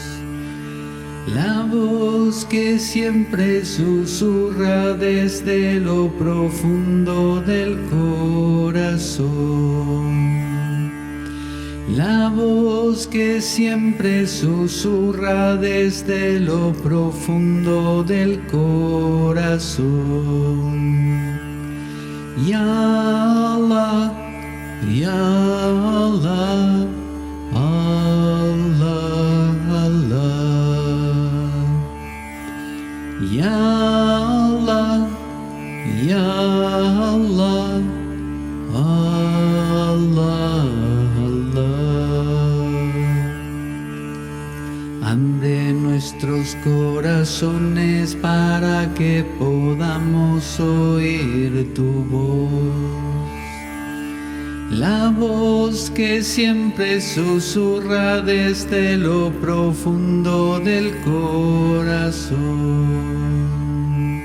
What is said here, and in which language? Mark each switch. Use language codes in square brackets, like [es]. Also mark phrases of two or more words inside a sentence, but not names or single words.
[es] La voz que siempre susurra desde lo profundo del corazón. La voz que siempre susurra desde lo profundo del corazón. [ar] يا الله، يا الله، الله، الله. يا الله، يا الله، الله، الله. [es] Abre nuestros corazones para que podamos oír tu voz. La voz que siempre susurra desde lo profundo del corazón.